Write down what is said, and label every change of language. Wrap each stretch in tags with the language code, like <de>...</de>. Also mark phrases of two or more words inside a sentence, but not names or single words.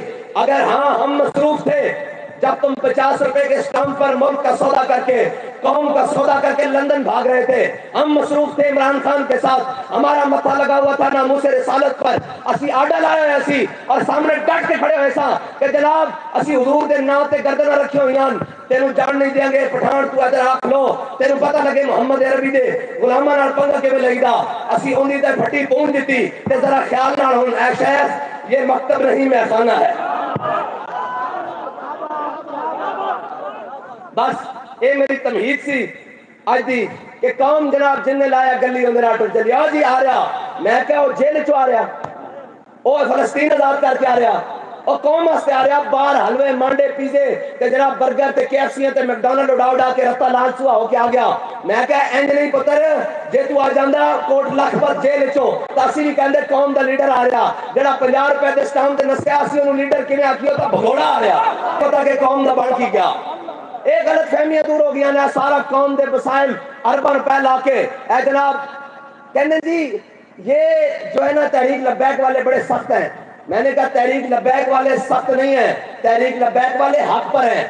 <ur>اگر ہاں ہم مصروف تھے جب تم 50 روپے کے اسٹامپ پر ملک کا سودا کر کے، قوم کا سودا کر کے لندن بھاگ رہے تھے، ہم مصروف تھے عمران خان کے ساتھ، ہمارا متھا لگا ہوا تھا ناموس رسالت پر،</ur> <pa>اسی آڈا لائے ہوئے اسی، اور سامنے ڈٹ کے کھڑے ہوئے سا کہ جناب اسی حضور دے نام تے گردناں رکھی ہوئی ہیں، تینوں جان نہیں دیں گے پٹھان، تو ادھر آکھ لو، تینوں پتہ لگے محمد عربی دے غلاماں نال پنگا کیویں لگدا، اسی اونی تے پھٹی پون دتی، تے ذرا خیال نال ہن اے شیخ</pa> <ur>یہ مکتب نہیں میں خانہ ہے۔</ur> <pa>بس یہ میری تمہید سی اج دی کہ قوم جناب جن نے لایا گلی اندر آٹو چلی جی آ رہا، میں کہا وہ جیل چو آ رہا، وہ فلسطین آزاد کر کے آ رہا، اور قوم واسطے آ رہا باہر حلوے مانڈے پیزے تے جناب برگر تے KFC تے میکڈونلڈ اڑا کے رستہ لال سوا ہو کے آ گیا. میں کہا انج نہیں پتر جے تو آ جاندا کوٹ لکھپت جیل چوں تے اسی بھی کہندے قوم دا لیڈر آ رہا جڑا 50 روپے دے اسٹام تے نسیا اسی اونوں لیڈر کیویں آکھیو تا بھگوڑا آ رہا پتہ کہ قوم دا بن کی گیا. ایک غلط فہمیاں دور ہو گیا نا سارا قوم دے وسائل ارباں روپے لا کے اے جناب کہنے جی</pa> <ur>یہ جو ہے نا تحریک لبیک والے بڑے سخت ہیں. میں نے کہا تحریک لبیک والے سخت نہیں ہیں, تحریک لبیک والے حق پر ہیں.</ur>